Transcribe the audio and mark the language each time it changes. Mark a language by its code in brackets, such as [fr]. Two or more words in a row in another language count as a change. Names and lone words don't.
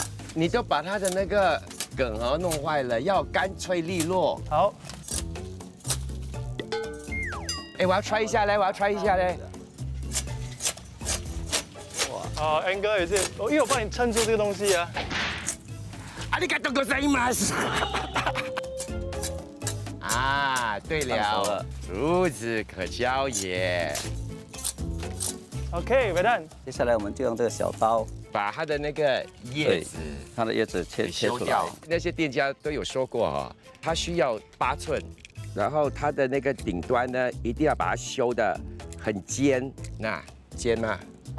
[zh] 你就把它的那个梗弄坏了，要干脆利落。好。哎，我要try一下嘞，我要try一下嘞。哇，N 哥也是，因为我帮你撑住这个东西啊。 [ja] ありがとうございます。 [zh] 啊，对了，孺子可教也。 OK， 伟蛋。接下来我们就用这个小刀把它的那个叶子，它的叶子切出来。那些店家都有说过它需要8寸，然后它的那个顶端呢，一定要把它修得很尖，那尖嘛。